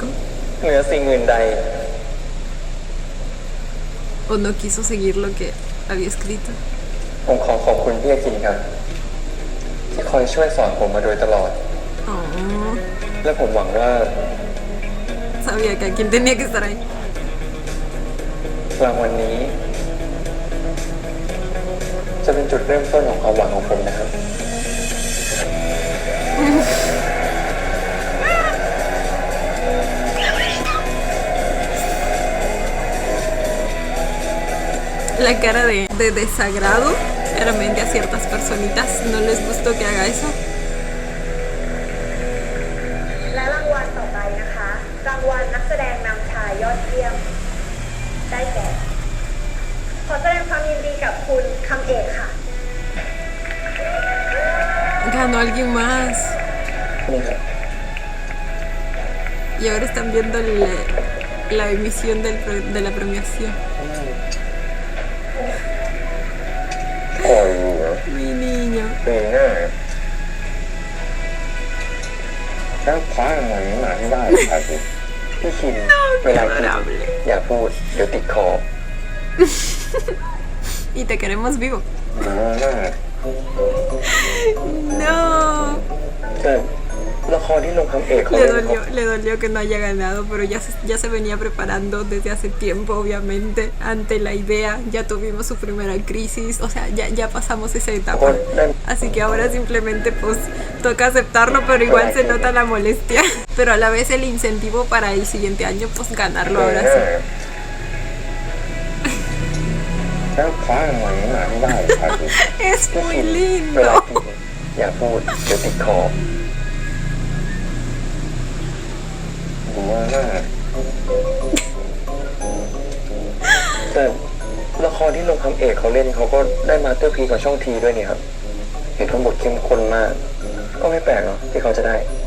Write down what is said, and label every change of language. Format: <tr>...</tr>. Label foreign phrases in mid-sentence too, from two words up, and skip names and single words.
<th>เหนือสิ่งอื่นใด</th> <es>O no quiso seguir lo que había escrito.</es> <th>ผมขอบคุณพี่อากินครับ ที่คอยช่วยสอนผมมาโดยตลอด Oh. และผมหวังว่า</th> <es>Sabía que alguien tenía que estar ahí.</es> <th>รางวัลนี้ จะเป็นจุดเริ่มต้นของความหวังของผมนะครับ</th> <es>La cara de desagrado. Claramente a ciertas personitas no les gustó que haga eso.</es> <th>และรางวัลต่อไปนะคะ รางวัลนักแสดงนำชายยอดเยี่ยม ได้แก่ ขอแสดงความยินดีกับคุณคำเอกค่ะ</th> <es>Ganó alguien más.</es> <th>นี่ครับ</th> <es>Y ahora están viendo la emisión de la premiación.</es> <th>คอยดูนะ</th> <es>Mi niño.</es> <th>ปีหน้าถ้าคว้ารางวัลนี้มาให้ได้ครับ พี่คิมเวลาคิด</th> <es>Adorable.</es> <th>อย่าพูด เดี๋ยวติดคอ</th> <es>Y te queremos vivo.</es> <th>ดีมาก</th> <es>No.</es> <th>แต่ละครที่ลงคำเอกเขาเล่นเขา</th> <es>Le dolió que no haya ganado, pero ya se venía preparando desde hace tiempo, obviamente, ante la idea. Ya tuvimos su primera crisis, o sea, ya pasamos esa etapa. Así que ahora simplemente pues toca aceptarlo, pero igual se nota la molestia. Pero a la vez el incentivo para el siguiente año, pues ganarlo ahora sí.</es> <th>ถ้าคว้ารางวัลนี้มาให้ได้ครับ</th> <es>Es muy</es> <th>เวลา</th> <es>lindo.</es> <th>คิดอย่าพูด เดี๋ยวติดคอ ดีมาก แต่ละครที่ลงคำเอกเขาเล่นเขาก็ได้มาสเตอร์พีซกับช่องทีด้วยเนี่ยครับ เห็นทั้งบทเข้มข้นมาก ก็ไม่แปลกเนาะที่เขาจะได้</th>